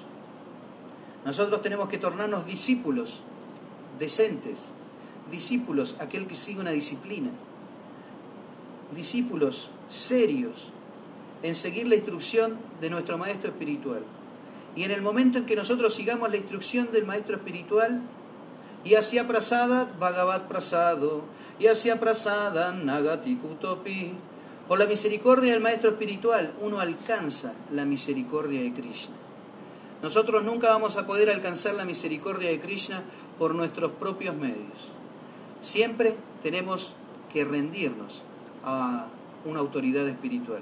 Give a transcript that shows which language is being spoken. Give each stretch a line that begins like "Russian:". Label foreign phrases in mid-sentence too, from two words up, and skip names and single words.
Spanish: Nosotros tenemos que tornarnos discípulos decentes, discípulos, aquel que sigue una disciplina, discípulos serios en seguir la instrucción de nuestro maestro espiritual. Y en el momento en que nosotros sigamos la instrucción del maestro espiritual,
Sanskrit: यस्य प्रसादाद् भगवत् प्रसादो, यस्य प्रसादान् न गतिः कुतोऽपि.
Spanish: Por la misericordia del maestro espiritual, uno alcanza la misericordia de Krishna. Nosotros nunca vamos a poder alcanzar la misericordia de Krishna por nuestros propios medios. Siempre tenemos que rendirnos a una autoridad espiritual.